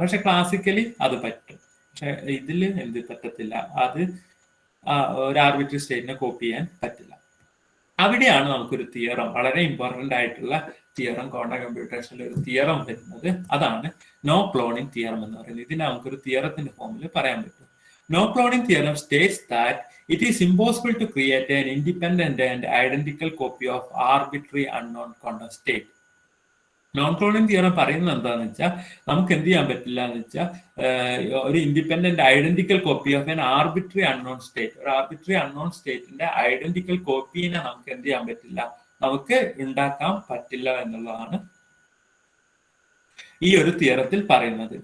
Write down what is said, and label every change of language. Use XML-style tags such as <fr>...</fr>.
<ml>പക്ഷെ ക്ലാസിക്കലി അത് പറ്റും. പക്ഷെ ഇതിൽ എന്ത് പറ്റത്തില്ല, അത് ഒരു ആർബിട്രറി സ്റ്റേറ്റിനെ കോപ്പി ചെയ്യാൻ പറ്റില്ല. അവിടെയാണ് നമുക്കൊരു തിയറം, വളരെ ഇമ്പോർട്ടന്റ് ആയിട്ടുള്ള തിയറം, ക്വാണ്ടം കമ്പ്യൂട്ടേഷനിൽ ഒരു തിയറം വരുന്നത്. അതാണ് നോ ക്ലോണിംഗ് തിയറം എന്ന് പറയുന്നത്. ഇതിനെ നമുക്കൊരു തിയറത്തിന്റെ ഫോമിൽ പറയാൻ പറ്റും.</ml> <en>No cloning theorem states that it is impossible to create an independent and identical copy of arbitrary unknown quantum state.</en> <ml>Non cloning theorem പറയുന്നത് എന്താണെന്ന് വെച്ചാൽ നമുക്ക് എന്ത് ചെയ്യാൻ പറ്റില്ല എന്ന് വെച്ചാൽ ഒരു independent identical copy of an arbitrary unknown state, ഒരു ആർബിട്രറി അൺനോൺ സ്റ്റേറ്റിന്റെ ഐഡന്റിക്കൽ കോപ്പീനെ നമുക്ക് എന്ത് ചെയ്യാൻ പറ്റില്ല, നമുക്ക് ഉണ്ടാക്കാൻ പറ്റില്ല എന്നുള്ളതാണ് ഈ ഒരു തിയറത്തിൽ പറയുന്നത്.</ml>